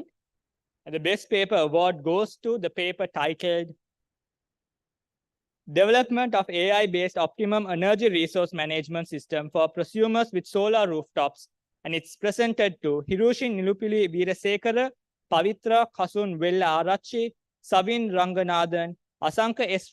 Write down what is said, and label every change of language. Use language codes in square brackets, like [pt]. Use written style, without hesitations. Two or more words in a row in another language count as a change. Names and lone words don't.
[en] And the best paper award goes to the paper titled Development of AI-based Optimum Energy Resource Management System for Prosumers with Solar Rooftops. And it's presented to Hiroshi Nilupili Veerasekara, Pavitra Kasun Vella Arachi, Savin Ranganathan, Asanka S.